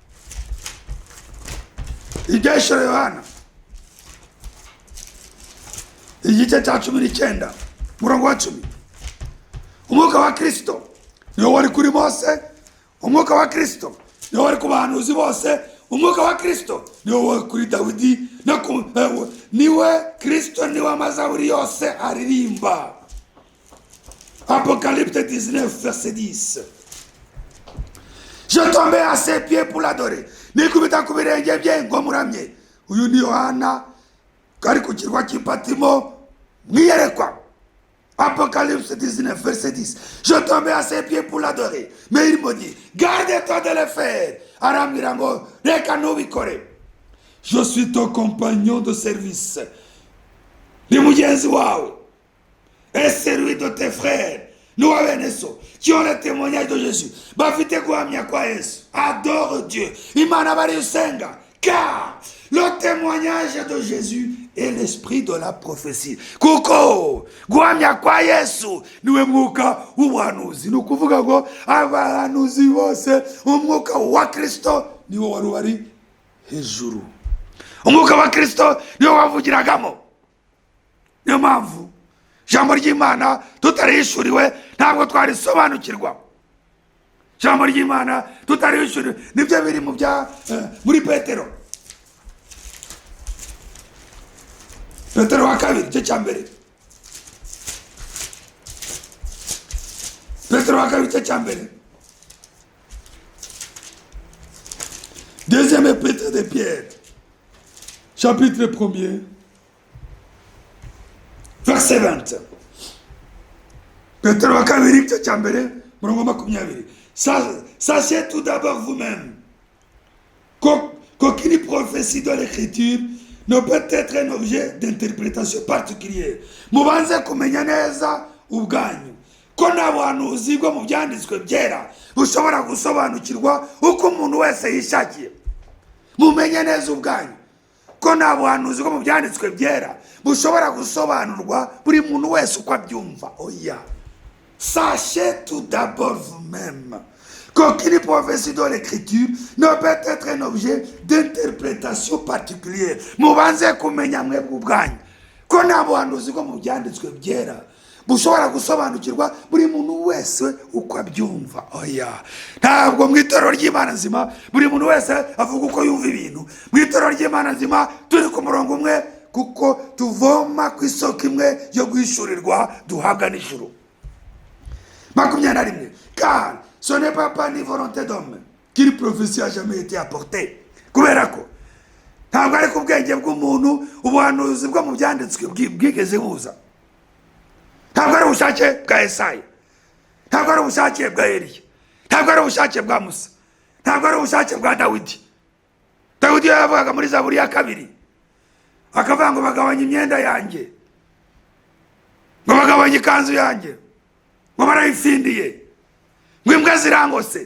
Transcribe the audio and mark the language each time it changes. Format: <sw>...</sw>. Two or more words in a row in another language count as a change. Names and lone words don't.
<rw>Ibyeshuro Yohana igice 19 umurongo wa 10. Umwuka wa Kristo niwe wari kuri Mose, umwuka wa Kristo niwe wari ku bahanuzi bose, umwuka wa Kristo niwe wari kuri Dawidi, niwe Kristo niwe amazaburi yose aririmba.</rw> <fr>Apocalypse 19 verset 10. Je tombais à ses pieds pour l'adorer.</fr> <rw>Nikubita ku birenge bye ngo muramye. Uyu ni Yohana kari ku kirwa cy'Ipatimo mwiyerekwa.</rw> <fr>Apocalypse 19 verset 10. Je tombais à ses pieds pour l'adorer. Mais il me dit, garde-toi de le faire.</fr> <rw>Arambwira ngo reka ntubikore.</rw> <fr>Je suis ton compagnon de service.</fr> <rw>Ni mugenzi wawe.</rw> <fr>Et celui de tes frères. Nous avons qui ont le témoignage de Jésus.</fr> <rw>Bafite guhamya kwa Yesu.</rw> <fr>Adore Dieu.</fr> <rw>Imana bari usenga.</rw> <fr>Car le témoignage de Jésus est l'esprit de la prophétie.</fr> <rw>Kuko guhamya kwa Yesu niwe mwuka w'ubuhanuzi. Ni ukuvuga ngo abahanuzi bose umwuka wa Kristo niwo wari wari hejuru. Umwuka wa Kristo niwo wavugiragamo. Niyo mpamvu ijambo ry'Imana tutarishuriwe ntabwo twarisobanukirwa. Ijambo ry'Imana tutarishuriwe nibyo biri mu bya muri Petero. Petero wa kabiri igice cya mbere. Petero wa kabiri igice cya mbere.</rw> <fr>Deuxième épître de Pierre, chapitre 1er, verset 20.</fr> <rw>Petero wa kabiri igice cya mbere murongo 20.</rw> <fr>Sachez tout d'abord vous-même qu'aucune prophétie de l'Écriture ne peut être un objet d'interprétation particulière.</fr> <rw>Mubanze kumenya neza ubwanyu ko nta buhanuzi bwo mu byanditswe byera bushobora gusobanukirwa uko umuntu wese yishakiye. Mumenye neza ubwanyu ko nta buhanuzi bwo mu byanditswe byera bushobora gusobanurwa buri muntu wese uko abyumva. Oya.</rw> <fr>Sachez tout d'abord vous-même qu'aucune prophétie de l'Écriture ne peut être un objet d'interprétation particulière.</fr> <rw>Mubanze kumenya mwebwe ubwanyu ko nta buhanuzi bwo mu byanditswe byera bushobora gusobanukirwa buri muntu wese uko abyumva. Oya. Ntabwo mu itorero ry'Imana nzima buri muntu wese avuga uko yumva ibintu. Mu itorero ry'Imana nzima turi ku murongo umwe kuko tuvoma ku isoko imwe yo guhishurirwa duhabwa n'ijuru. 21.</rw> <fr>Car ce n'est pas par ni volonté d'homme qu'une prophétie a jamais été apportée.</fr> <rw>Kubera ko ntabwo ari ku bwenge bw'umuntu ubuhanuzi bwo mu byanditswe bwigeze buza. Ntabwo ari ubushake bwa Yesaya, ntabwo ari ubushake bwa Eliya, ntabwo ari ubushake bwa Musa, ntabwo ari ubushake bwa Dawidi. Dawidi yavugaga muri Zaburi ya 2 akavuga ngo bagabanya imyenda yanjye, ngo bagabanya ikanzu yanjye, ngo barayifindiye, ngo imbwa zirangose.</rw>